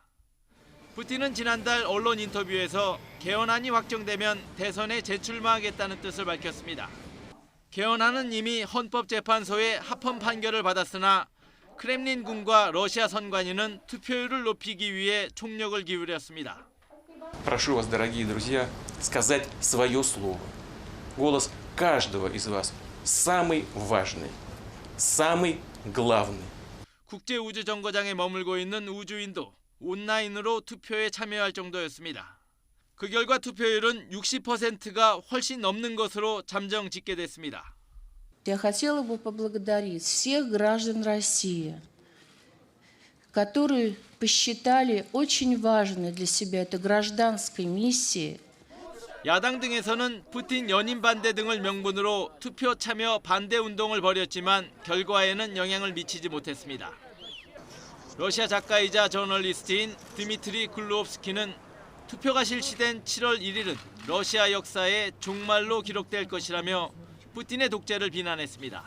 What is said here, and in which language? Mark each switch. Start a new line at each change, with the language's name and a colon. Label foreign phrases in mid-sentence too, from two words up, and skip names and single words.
Korean: 푸틴은 지난달 언론 인터뷰에서 개헌안이 확정되면 대선에 재출마하겠다는 뜻을 밝혔습니다. 개헌안은 이미 헌법재판소의 합헌 판결을 받았으나 크렘린궁과 러시아 선관위는 투표율을 높이기 위해 총력을 기울였습니다.
Russian: Прошу вас, дорогие друзья, сказать свое слово. Голос каждого из вас самый важный, самый главный.
Korean: 국제우주정거장에 머물고 있는 우주인도 온라인으로 투표에 참여할 정도였습니다. 그 결과 투표율은 60%가 훨씬 넘는 것으로 잠정 집계됐습니다.
Russian: Я хотела бы поблагодарить всех граждан России, которые посчитали очень важной для себя этой гражданской миссии.
Korean: 야당 등에서는 푸틴 연임 반대 등을 명분으로 투표 참여 반대 운동을 벌였지만 결과에는 영향을 미치지 못했습니다. 러시아 작가이자 저널리스트인 드미트리 글로브스키는 투표가 실시된 7월 1일은 러시아 역사의 종말로 기록될 것이라며 푸틴의 독재를 비난했습니다.